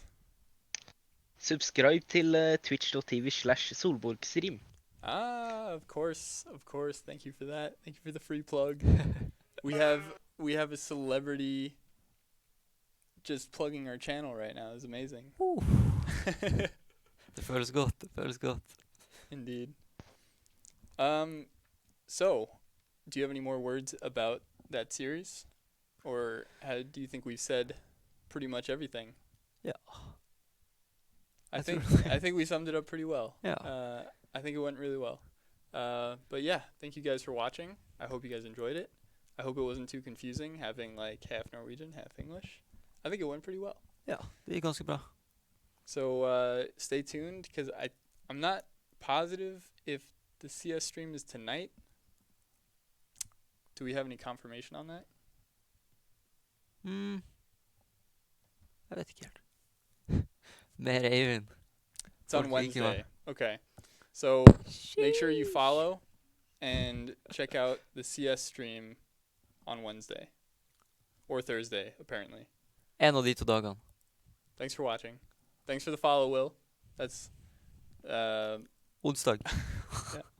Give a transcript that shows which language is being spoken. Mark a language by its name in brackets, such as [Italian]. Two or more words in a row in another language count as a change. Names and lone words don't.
[Norwegian] Subscribe til twitch.tv/solborgstream. [English] Of course. Thank you for that. Thank you for the free plug. we have a celebrity just plugging our channel right now. It's amazing. [Norwegian] Det føles godt. [English] Indeed. So, do you have any more words about that series, or do you think we've said pretty much everything? Yeah. I think we summed it up pretty well. Yeah. I think it went really well. But yeah, thank you guys for watching. I hope you guys enjoyed it. I hope it wasn't too confusing having like half Norwegian, half English. I think it went pretty well. [Norwegian] Ja, det gikk ganske bra. [English] So stay tuned, because I'm not positive if the CS stream is tonight. Do we have any confirmation on that? [Norwegian] Jeg vet ikke helt. Mer Eivind. [English] It's on Wednesday. Okay. So make sure you follow and check out the CS stream on Wednesday. Or Thursday, apparently. [Norwegian] En av de 2 dagene. [English] Thanks for watching. Thanks for the follow, Will. That's [Norwegian] Onsdag. [English] yeah.